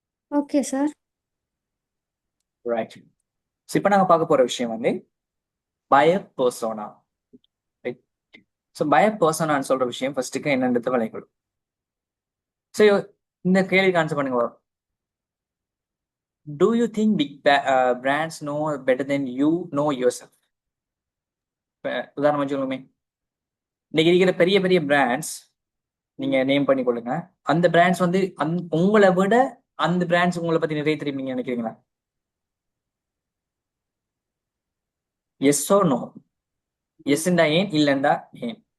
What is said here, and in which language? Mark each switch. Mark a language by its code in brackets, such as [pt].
[ta] Okay sir. Right. இப்போ நாங்க பார்க்க போற விஷயம் வந்து buyer persona. Right. So buyer personaன்னு சொல்ற விஷயம் ஃபர்ஸ்ட்டுக்கு என்னன்றது விளையாடும். ஸோ இந்த கேள்விக்கு ஆன்சர் பண்ணுங்க. [en] Do you think big brands know better than you know yourself? [ta] உதாரணமா சொல்லுமே, இன்னைக்கு இருக்கிற பெரிய பெரிய பிராண்ட்ஸ் நீங்க நேம் பண்ணி கொள்ளுங்க. அந்த பிராண்ட்ஸ் வந்து உங்களை விட அந்த பிராண்ட்ஸ் உங்களை பத்தி நிறைய தெரியும் நீங்க நினைக்கிறீங்களா? S oh no? எஸ்ண்டா ஏன், இல்லண்டா ஏன்?